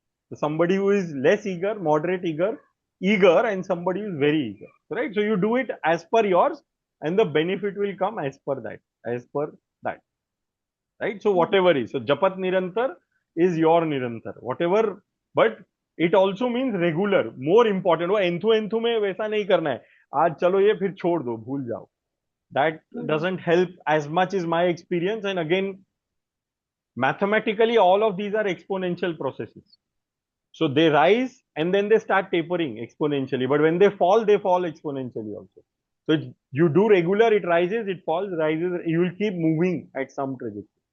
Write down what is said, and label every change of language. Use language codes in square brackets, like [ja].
[en] So somebody who is less eager, moderate eager, and somebody who is very eager. Right? So you do it as per yours, and the benefit will come as per that, as per that. Right? So whatever is. So Japat Nirantar is your Nirantar. Whatever, but it also means regular. [hi] More important, वो enthu में वैसा नहीं करना है. आज चलो ये फिर छोड़ दो, भूल जाओ. [en] That doesn't help as much is my experience. And again, mathematically, all of these are exponential processes. So they rise and then they start tapering exponentially. But when they fall exponentially also. So you do regular, it rises, it falls, rises. You will keep moving at some trajectory.